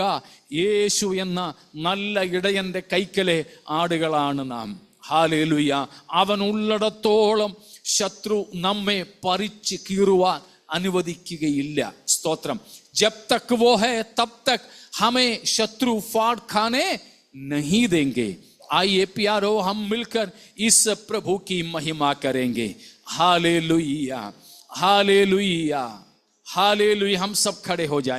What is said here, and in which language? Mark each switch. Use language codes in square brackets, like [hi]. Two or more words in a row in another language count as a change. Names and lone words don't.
[ml] യേശു എന്ന നല്ല ഇടയന്റെ കൈക്കലെ ആടുകളാണ് നാം. ഹാലേലുയ. അവൻ ഉള്ളിടത്തോളം ശത്രു നമ്മെ പറിച്ച് കീറുവാൻ അനുവദിക്കുകയില്ല. [hi] സ്തോത്രം. जब तक वो है तब तक हमें शत्रु फाड़ खाने नहीं देंगे. आइए प्यारो, हम मिलकर इस प्रभु की महिमा करेंगे. हालेलुया, हालेलुया, हालेलुया. हम सब खड़े हो जाएंगे.